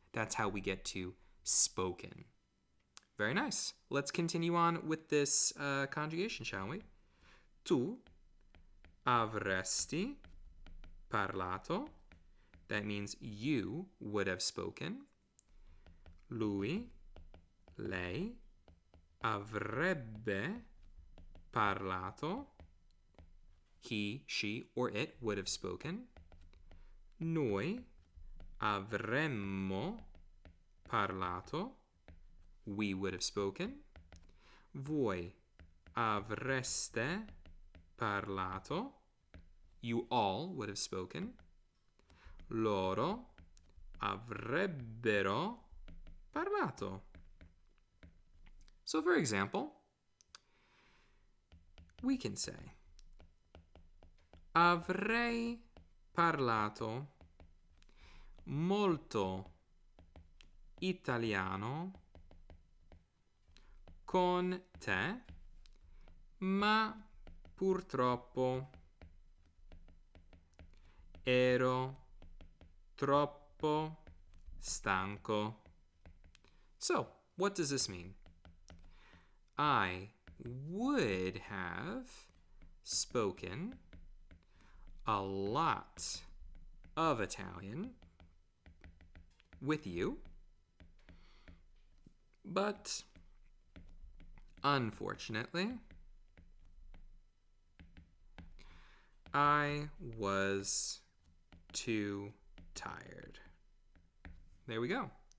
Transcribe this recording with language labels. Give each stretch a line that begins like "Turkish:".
English: That's how we get to spoken. Very nice. Let's continue on with this conjugation, shall we?
Italian: Tu avresti parlato.
English: That means you would have spoken.
Italian: Lui, lei, avrebbe parlato.
English: He, she, or it would have spoken.
Italian: Noi avremmo parlato.
English: We would have spoken.
Italian: Voi avreste parlato.
English: You all would have spoken.
Italian: Loro avrebbero parlato.
English: So for example, we can say
Italian: avrei parlato molto italiano con te, ma purtroppo ero troppo stanco.
English: So, what does this mean? I would have spoken a lot of Italian with you, but unfortunately, I was too tired. There we go.